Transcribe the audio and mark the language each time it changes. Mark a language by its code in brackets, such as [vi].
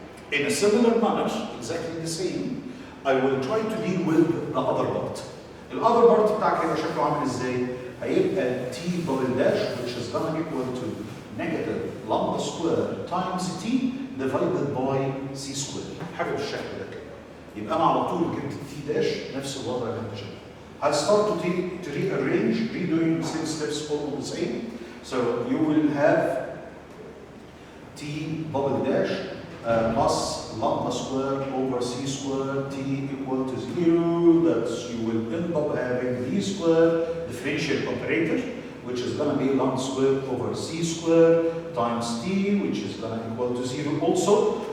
[en] In a similar manner, exactly the same, I will try to deal with the other part. The other part [ar] بتاعك هيبقى شكله عامل ازاي؟ هيبقى [en] t double dash which is gonna equal to negative lambda square times t divided by c square. [ar] حاجه بالشكل ده كده. يبقى انا على طول جبت t dash نفس الوضع اللي انت شايفه. [en] I start to rearrange, redoing the same steps all the same. So you will have t double dash plus lambda square over c square t equal to 0. That's you will end up having d square differential operator, which is going to be lambda square over c square times t, which is going to equal to 0 also.